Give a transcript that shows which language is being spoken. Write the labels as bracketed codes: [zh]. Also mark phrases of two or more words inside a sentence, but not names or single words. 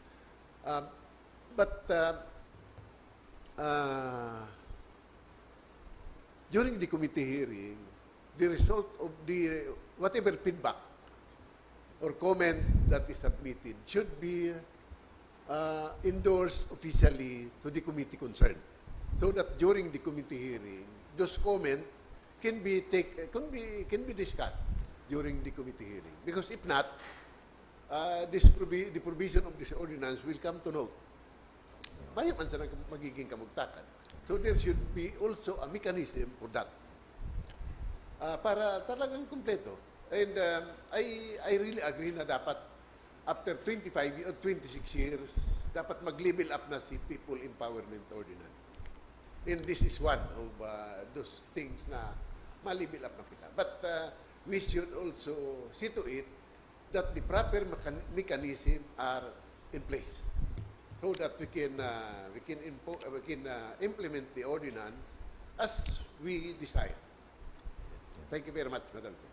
[en] But during the committee hearing, the result of the whatever feedback or comment that is submitted should be endorsed officially to the committee concerned, so that during the committee hearing, those comments can be discussed during the committee hearing. Because if not, the provision of this ordinance will come to naught. [bik] Bayan man sa magiging kamugtakan. [en] So there should be also a mechanism for that. [bik] Para talagang kumpleto. [en] And I really agree [bik] na dapat [en] after 25 or 26 years, [bik] dapat mag-level up na si [en] People Empowerment Ordinance. And this is one of those things [bik] na malibil up na kita. [en] But we should also see to it that the proper mechanism are in place so that we can implement the ordinance as we desire. Thank you very much, Madam Chair.